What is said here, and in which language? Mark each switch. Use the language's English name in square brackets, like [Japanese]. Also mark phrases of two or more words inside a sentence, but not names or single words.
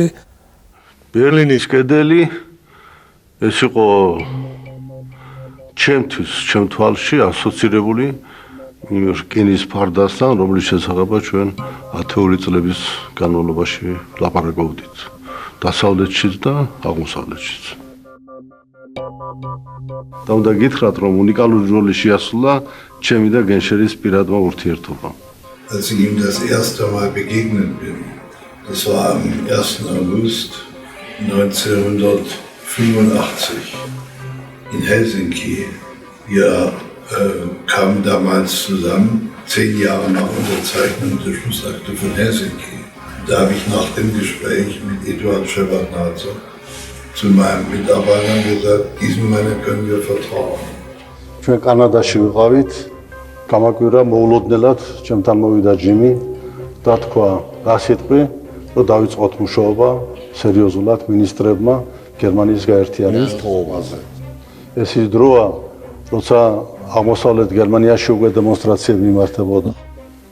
[Georgian] ბერლინის კედელი ეს იყო ჩემთვის, ჩემ თვალში ასოცირებული იმ რკინის ფარდასთან, რომლის შესახებაც ჩვენ 10 წლების განმავლობაში ლაპარაკობდით. დასავლეთშიც და აღმოსავლეთშიც. და უნდა გითხრათ, რომ უნიკალური როლი შეასრულა ჩემი და გენშერის პირადმა ურთიერთობამ. [German] Als ich ihm das erste Mal begegnet bin, das war am 1. August 1985 in Helsinki. Wir kamen damals zusammen, 10 Jahre nach Unterzeichnung der Schlussakte von Helsinki. Da habe ich nach dem Gespräch mit Eduard Shevardnadze zu meinem Mitarbeiter gesagt, diesem Mann können wir vertrauen. [Georgian] ჩვენ კანადაში ვიყავით, გამაკვირა მოულოდნელად ჩემთან მოვიდა ჯიმი და თქვა რა სიტყვი, რომ დავიწყოთ მუშაობა სერიოზულად მინისტრებმა გერმანიის გაერთიანების თხოვებაზე. ეს ის დროა, როცა აღმოსავლეთ გერმანიაში უკვე დემონსტრაციები მიმართებოდა.